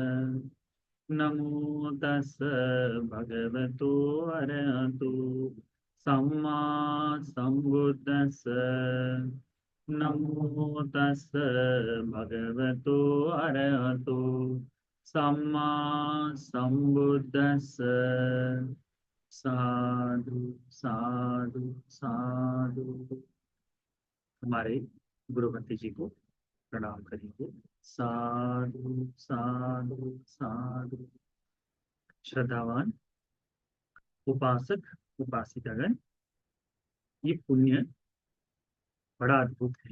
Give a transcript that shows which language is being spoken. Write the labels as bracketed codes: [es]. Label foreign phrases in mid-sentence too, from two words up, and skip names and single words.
[pi] नमो तस् भगवतो अरहतो सम्मा सम्बुद्दस्स। नमो तस् भगवतो अरहतो सम्मा सम्बुद्दस्स। साधु साधु साधु। [hi] हमारे गुरुमती जी को प्रणाम करेंगे। [pi] साधु साधु साधु। [hi] श्रद्धावान उपासक उपासिकागण, ये पुण्य बड़ा अद्भुत है।